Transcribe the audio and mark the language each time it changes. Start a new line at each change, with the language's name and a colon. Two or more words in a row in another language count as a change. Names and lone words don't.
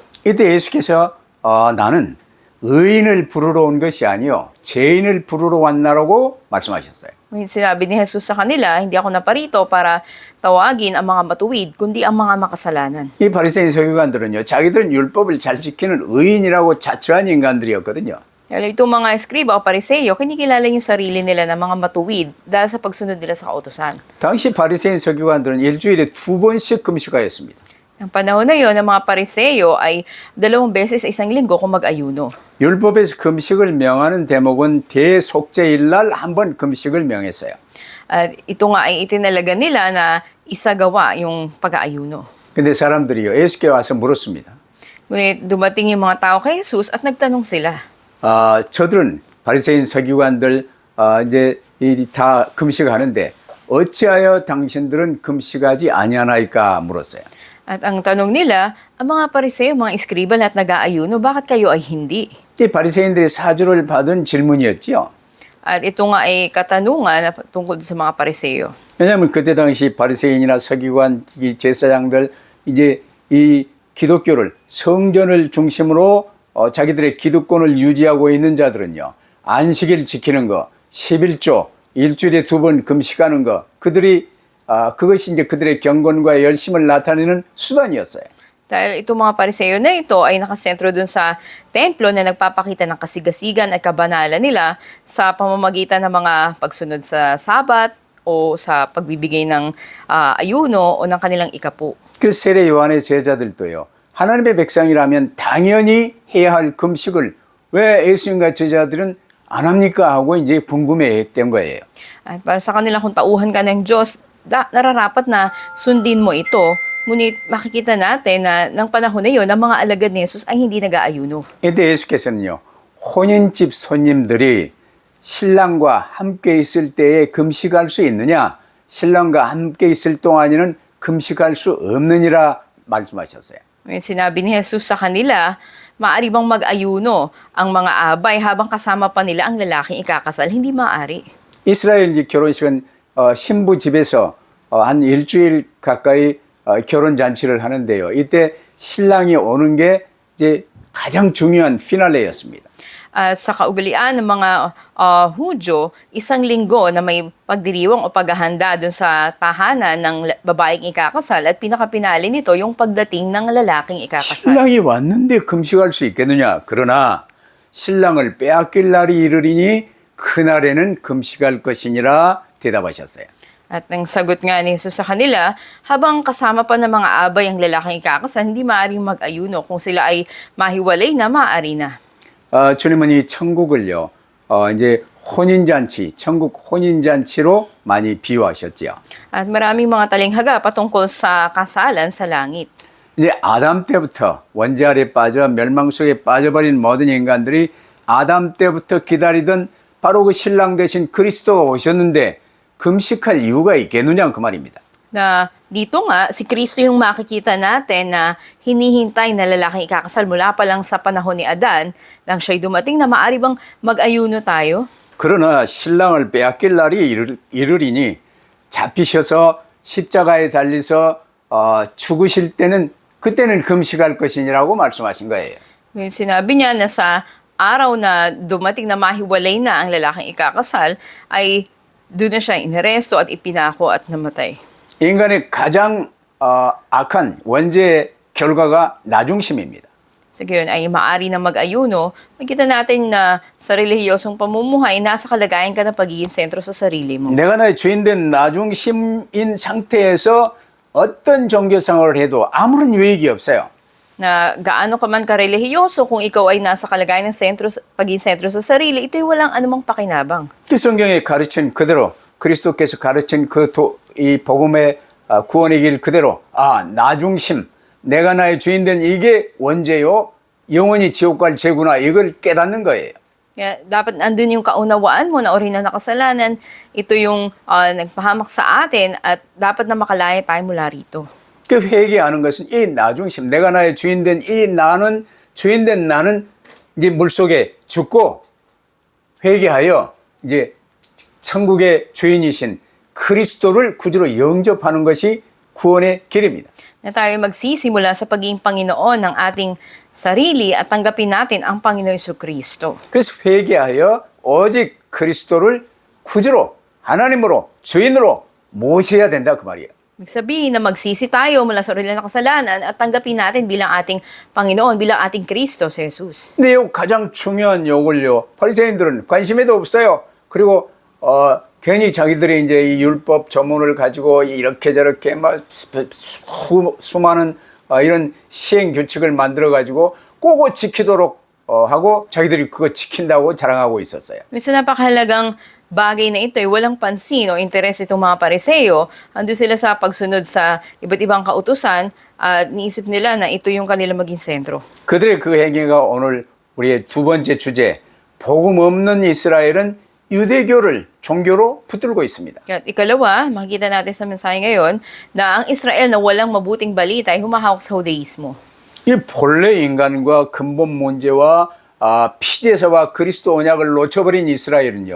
Korean: 이때 예수께서 나는 의인을 부르러 온 것이 아니요 죄인을 부르러 왔나라고 말씀하셨어요.
Filipino: Sinabi ni Jesus sa kanila, hindi ako naparito para tawagin ang mga matuwid, kundi ang mga makasalanan.
Korean: 이 바리새인 서기관들은요 자기들은 율법을 잘 지키는 의인이라고 자처한 인간들이었거든요.
Filipino: Itong mga eskriba o pariseo, kinikilala yung sarili nila ng mga matuwid dahil sa pagsunod nila sa kautusan.
Korean: 당시 바리새인 서기관들은 일주일에 2번씩 금식하였습니다.
Filipino: Ang panahon na yon, ang mga pariseo ay 2 beses sa isang linggo kung mag-ayuno.
Korean: 율법에서 금식을 명하는 대목은 대속죄일 날 한 번 금식을 명했어요.
Filipino: At ito nga ay itinalaga nila na isagawa yung pag-aayuno.
Korean: 근데 사람들이요 예수께 와서 물었습니다.
Filipino: Ngunit dumating yung mga tao kay Jesus at nagtanong sila.
Korean: 저들은 바리새인 서기관들 이제 다 금식하는데 어찌하여 당신들은 금식하지 아니하나이까 물었어요.
Filipino: At ang tanong nila, ang mga pariseo, mga eskriba at nag-aayuno, bakit kayo ay hindi?
Korean: 이 바리새인들의 사주를 받은 질문이었지요.
Filipino: At ito nga ay katanungan tungkol sa mga pariseo.
Korean: 왜냐하면 그때 당시 바리새인이나 서기관, 이 제사장들 이제 이 기독교를 성전을 중심으로 자기들의 기득권을 유지하고 있는 자들은요. 안식일 지키는 거, 11조, 일주일에 2번 금식하는 거, 그것이 이제 그들의 경건과 열심을 나타내는 수단이었어요.
Filipino: Dahil itong mga pariseo na ito ay nakasentro dun sa templo na nagpapakita ng kasigasigan at kabanalan nila sa pamamagitan ng mga pagsunod sa sabat o sa pagbibigay ng ayuno o ng kanilang ikapu.
Korean: 그 세례 요한의 제자들도요. 하나님의 백성이라면 당연히 해야 할 금식을 왜 예수님과 제자들은 안 합니까? 하고 이제 궁금해했던 거예요.
Filipino: At para sa kanila, kung tauhan ka ng Diyos, nararapat na sundin mo ito. Ngunit makikita natin na ng panahon na yun, ang mga alagad ni Jesus ay hindi nag-aayuno.
Korean: 이때 예수께서는요. 혼인집 손님들이 신랑과 함께 있을 때에 금식할 수 있느냐? 신랑과 함께 있을 동안에는 금식할 수 없느니라 말씀하셨어요.
Filipino: Ngayon sinabi ni Jesus sa kanila, maari bang mag-ayuno ang mga abay habang kasama pa nila ang lalaking ikakasal? Hindi maaari.
Korean: 이스라엘 이제 결혼식은 신부 집에서 한 일주일 가까이 결혼 잔치를 하는데요. 이때 신랑이 오는 게 이제 가장 중요한 피날레였습니다.
Filipino: At sa kaugalian ng mga Hudyo, isang linggo na may pagdiriwang o paghahanda dun sa tahanan ng babaeng ikakasal at pinakapinali nito yung pagdating ng lalaking ikakasal.
Korean: 신랑이 왔는데 금식할 수 있겠느냐? 그러나 신랑을 빼앗길 날이 이르리니 그날에는 금식할 것이니라 대답하셨어요.
Filipino: At ang sagot nga ni Jesus sa kanila, habang kasama pa ng mga abay ang lalaking ikakasal, hindi maaaring mag-ayuno. Kung sila ay mahiwalay na, maaari na.
Korean: 주님은 이 천국을요, 이제 혼인잔치, 천국 혼인잔치로 많이 비유하셨지요.
Filipino: At maraming mga talinghaga patungkol sa kasalan sa langit.
Korean: 이제 아담 때부터 원죄 아래 빠져 멸망 속에 빠져버린 모든 인간들이 아담 때부터 기다리던 바로 그 신랑 되신 그리스도가 오셨는데 금식할 이유가 있겠느냐 그 말입니다.
Filipino: Na dito nga, si Kristo yung makikita natin na hinihintay na lalaking ikakasal mula pa lang sa panahon ni Adan, nang siya'y dumating na maaari bang mag-ayuno tayo?
Korean: 그러나 신랑을 빼앗길 날이 이르리니 잡히셔서 십자가에 달리서 죽으실 때는 그때는 금식할 것이니라고 말씀하신 거예요.
Filipino: Ngayon sinabi niya na sa araw na dumating na mahiwalay na ang lalaking ikakasal, ay doon na siya inaresto at ipinako at namatay.
Korean: 인간의 가장 악한 원죄의 결과가 나중심입니다.
Filipino: Sa gayon ay maaari na mag-ayuno, makita natin na sa relihiyosong pamumuhay, nasa kalagayan ka na pagiging sentro sa sarili mo.
Korean: 내가 나의 주인된 나중심인 상태에서 어떤 종교생활을 해도 아무런 유익이 없어요.
Filipino: Na gaano ka man karelihiyoso, kung ikaw ay nasa kalagayan ng pagiging sentro sa sarili, ito'y walang anumang pakinabang.
Korean: 그 성경에 가르친 그대로 그리스도께서 가르친 이 복음의 구원의 길 그대로 나중심 내가 나의 주인된 이게 원죄요 영원히 지옥 갈 죄구나 이걸 깨닫는 거예요.
Filipino: Kaya dapat andun yung kaunawaan mo na ori na nakasalanan, ito yung nagpahamak sa atin at dapat na makalaya tayo mula rito.
Korean: 그 회개하는 것은 이 나중심 내가 나의 주인된 이 나는 주인된 나는 이제 물속에 죽고 회개하여 이제 천국의 주인이신 그리스도를 구주로 영접하는 것이 구원의 길입니다.
Filipino: Na tayo magsisimula sa pagiging Panginoon ng ating sarili at tanggapin natin ang Panginoon Jesucristo.
Korean: 그래서 회개하여 오직 그리스도를 구주로 하나님으로 주인으로 모셔야 된다 그 말이에요.
Filipino: Ibig sabihin na magsisi tayo mula sa orihinal na kasalanan at tanggapin natin bilang ating Panginoon, bilang ating Kristo, si Jesus.
Korean: 근데 요 가장 중요한 요걸요. 바리새인들은 관심에도 없어요. 그리고 괜히 자기들이 이제 이 율법 전문을 가지고 이렇게 저렇게 막 수많은 이런 시행 규칙을 만들어 가지고 꼭꼭 지키도록 하고 자기들이 그거 지킨다고 자랑하고 있었어요.
Filipino: Sa napakahalagang bagay na ito ay walang pansin o interes itong mga pariseo. Ando sila sa pagsunod sa iba't ibang kautusan at niisip nila na ito yung kanila maging sentro.
Korean: 그들의 그 행위가 오늘 우리의 두 번째 주제 복음 없는 이스라엘은 유대교를 종교로 붙들고 있습니다.
Filipino: At ikalawa, makikita natin sa mensahe ngayon na ang Israel na walang mabuting balita ay humahawak sa Judaismo.
Korean: 이 본래 인간과 근본 문제와 피제사와 그리스도 언약을 놓쳐버린 이스라엘은요.